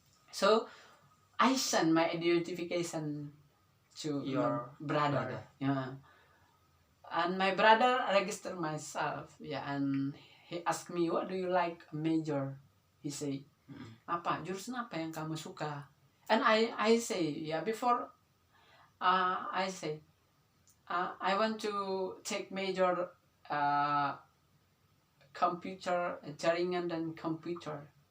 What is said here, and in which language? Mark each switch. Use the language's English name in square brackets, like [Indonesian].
[English] So I send my identification to your brother. Yeah. And my brother register myself, and he asked me, what do you like major? He say, [Indonesian] apa jurusan apa yang kamu suka? [English] And I say, before I say, I want to take major computer, [Indonesian] jaringan dan komputer.